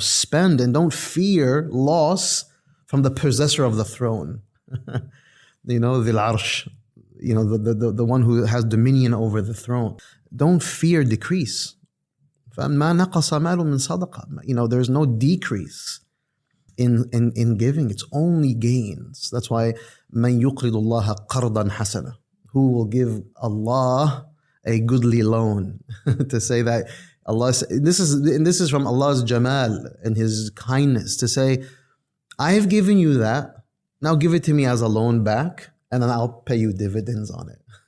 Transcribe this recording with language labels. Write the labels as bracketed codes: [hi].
[en] Spend and don't fear loss from the possessor of the throne. [ar] ذِي الْعَرْشِ. [en] The one who has dominion over the throne. Don't fear decrease. [ar] فَمَا نَقَصَ مَالٌ مِنْ صَدَقَةٍ. [en] There's no decrease in giving. It's only gains. That's why [ar] مَنْ يُقْرِضُ اللَّهَ قَرْضًا حَسَنًا. [en] Who will give Allah a goodly loan. To say that Allah, this is from Allah's Jamal and His kindness, to say, I have given you that, now give it to me as a loan back, and then I'll pay you dividends on it.